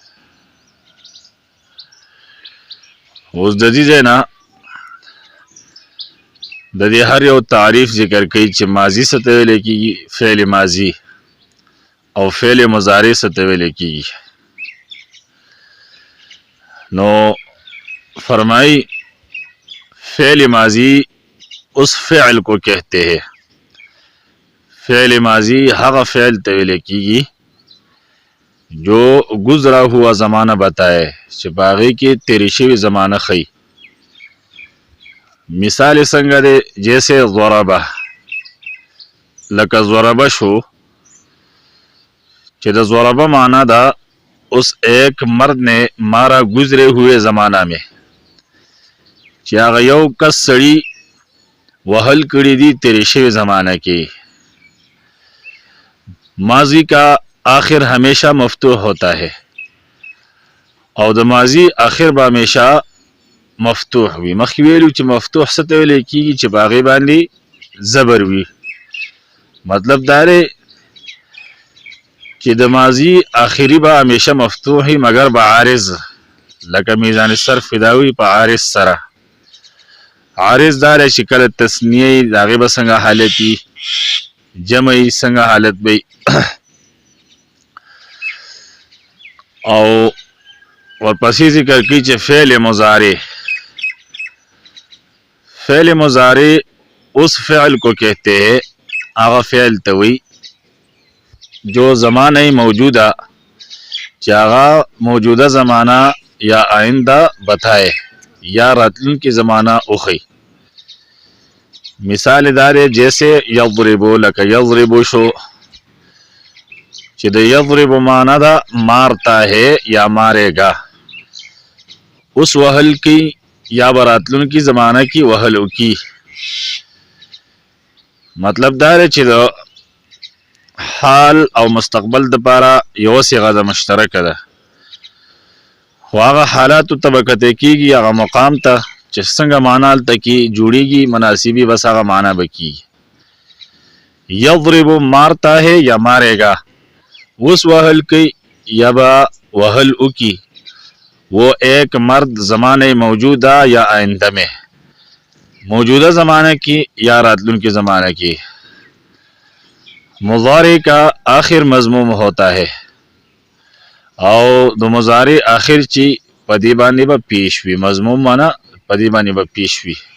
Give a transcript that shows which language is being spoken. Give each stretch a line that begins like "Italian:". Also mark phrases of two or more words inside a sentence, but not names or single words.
Pashto: اوس د دې ځای نه د دې هر یو تعریف ذکر کوي چې ماضي څه ته ویلی کېږي، فعل ماضي، او فعل مضارع څه ته ویلی کېږي.
Urdu: نو فرمائی فعل ماضی اس فعل کو کہتے ہیں.
Pashto: فعل ماضی هغه فعل ته ویل کېږي
Urdu: جو گزرا ہوا زمانہ بتائے
Pashto: چې په هغې کې تیرې شوې زمانه ښیي. مثال یې څنګه دی؟ جیسے ضربه، لکه ضربه شو چې د ضربه معنا ده
Urdu: اس ایک مرد نے مارا گزرے ہوئے زمانہ میں،
Pashto: چې هغه یو کس سړي وهل کړي دي تیرې شوې زمانه کې.
Urdu: ماضی کا آخر ہمیشہ مفتوح ہوتا ہے،
Pashto: او د ماضی آخر به همیشه مفتوح وي. مخکې ویلو چې مفتوح څه ته ویلی کېږي چې په هغې باندې زبر وي. مطلب دا دی چې د ماضی آخری به همیشه مفتوح وي مگر به عارض، لکه میزان صرف فداوي په عارض سره. عارض دا دی چې کله تثنیه یي د هغې به څنګه حالت وي، جمع یي څنګه حالت به وي. او ورپسې ذکر کوي چې فعل مضارع، فعل مضارع
Urdu: اس فعل کو کہتے ہیں،
Pashto: هغه فعل ته وي جو زمانه موجوده چې هغه
Urdu: موجوده زمانہ یا آئندہ بتائے
Pashto: یا راتلونکي زمانہ وښیي. مثال دار جیسے یضربو، لکه یضربو شو چې د یضربو معنا ده
Urdu: مارتا ہے یا مارے گا.
Pashto: اوس وهل کی یا براتلونکي زمانہ کی وهل وکي. مطلب دا دی چې د حال او مستقبل دپاره یوه صیغه ده مشترکه ده، خو هغه حالاتو ته به کتل کېږي، هغه مقام ته چې څنګه معنا هلته کې جوړېږي مناسبي، بس هغه معنا به کېږي.
Urdu: یضربو مارتا ہے یا مارے گا،
Pashto: اوس وهل کوي یا به وهل وکي.
Urdu: وہ ایک مرد زمانه موجوده یا آئندہ میں، موجودہ زمانہ کی یا راتلونکي زمانہ کی. مضارع کا آخر مضموم ہوتا ہے،
Pashto: او د مضارع آخر چې په دې باندې به پیش وي، مضموم معنا په دې باندې به پیش وي.